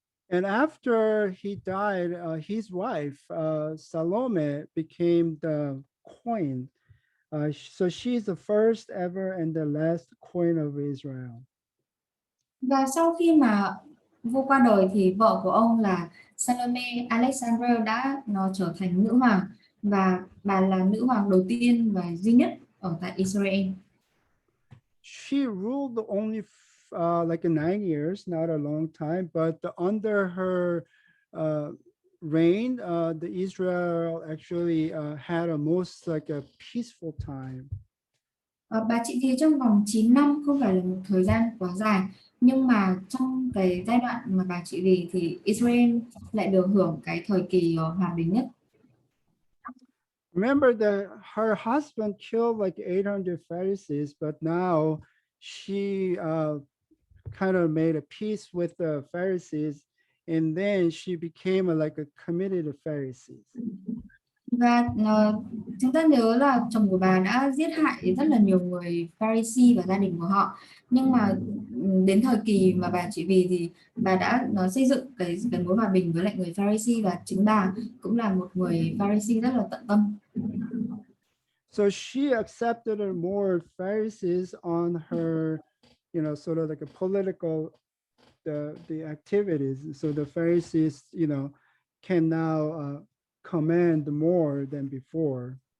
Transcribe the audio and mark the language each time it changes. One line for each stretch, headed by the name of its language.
English: And after he died, his wife Salome became the queen. So she's the first ever and the last queen of Israel.
Vietnamese: Và sau khi mà vua qua đời thì vợ của ông là Salome Alexander đã trở thành nữ hoàng, và bà là nữ hoàng đầu tiên và duy nhất ở tại Israel.
English: She ruled only like 9 years, not a long time, but under her reign, the Israel actually had a most like a peaceful time.
Vietnamese: Bà trị vì trong vòng 9 năm không phải là một thời gian quá dài, nhưng mà trong cái giai đoạn mà bà trị vì thì Israel lại được hưởng cái thời kỳ hòa bình nhất.
English: Remember that her husband killed like 800 Pharisees, but now she kind of made a peace with the Pharisees, and then she became like a committed Pharisees.
Vietnamese: Và chúng ta nhớ là chồng của bà đã giết hại rất là nhiều người Pharisee và gia đình của họ, nhưng mà đến thời kỳ mà bà trị vì thì bà đã xây dựng cái mối hòa bình với lại người Pharisee, và chính bà cũng là một người Pharisee rất là tận tâm.
English: So she accepted more Pharisees on her, sort of like a political the activities. So the Pharisees, can now command more than before.